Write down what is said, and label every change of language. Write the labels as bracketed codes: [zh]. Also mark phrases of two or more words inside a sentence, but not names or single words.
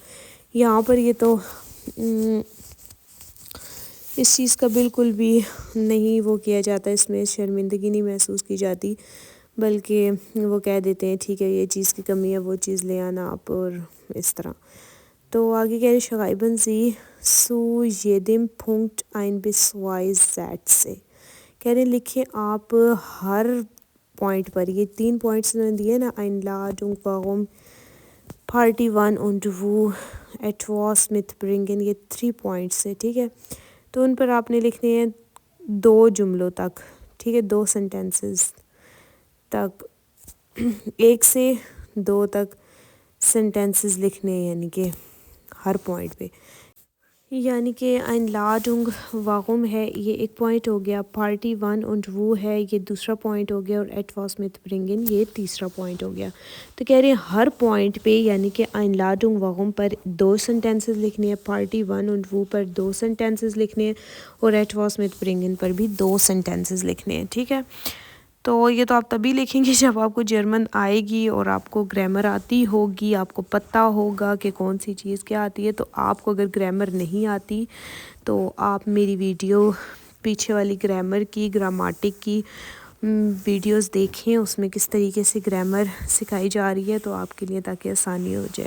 [ur] یہاں پر یہ تو اس چیز کا بالکل بھی نہیں وہ کیا جاتا، اس میں شرمندگی نہیں محسوس کی جاتی، بلکہ وہ کہہ دیتے ہیں ٹھیک ہے یہ چیز کی کمی ہے، وہ چیز لے آنا آپ، اور اس طرح۔ تو آگے کہہ رہے [de] schreiben Sie zu jedem Punkt ein bis 2 Sätze، [ur] کہہ رہے لکھیں آپ ہر پوائنٹ پر، یہ 3 پوائنٹس انہوں نے دیے نا، [de] Einladung warum، Party 1 und wo، etwas mitbringen، [ur] یہ 3 پوائنٹس ہیں۔ ٹھیک ہے، تو ان پر آپ نے لکھنے ہیں 2 جملوں تک۔ ٹھیک ہے، 2 سینٹینسز تک، 1 سے 2 تک سینٹینسز لکھنے ہیں، یعنی کہ ہر پوائنٹ پہ، یعنی کہ [de] Einladung warum [ur] ہے، یہ ایک پوائنٹ ہو گیا، [de] Party 1 und wo [ur] ہے، یہ دوسرا پوائنٹ ہو گیا، اور [de] etwas mitbringen [ur] یہ تیسرا پوائنٹ ہو گیا۔ تو کہہ رہے ہیں ہر پوائنٹ پہ یعنی کہ [de] Einladung warum [ur] پر 2 سینٹینسز لکھنے ہیں، [de] Party 1 und wo [ur] پر 2 سینٹینسز لکھنے ہیں، اور [de] etwas mitbringen [ur] پر بھی 2 سینٹینسز لکھنے ہیں۔ ٹھیک ہے، تو یہ تو آپ تبھی لکھیں گے جب آپ کو جرمن آئے گی اور آپ کو گرامر آتی ہوگی، آپ کو پتہ ہوگا کہ کون سی چیز کیا آتی ہے۔ تو آپ کو اگر گرامر نہیں آتی تو آپ میری ویڈیو پیچھے والی گرامر کی گراماٹک کی ویڈیوز دیکھیں، اس میں کس طریقے سے گرامر سکھائی جا رہی ہے تو آپ کے لیے تاکہ آسانی ہو جائے.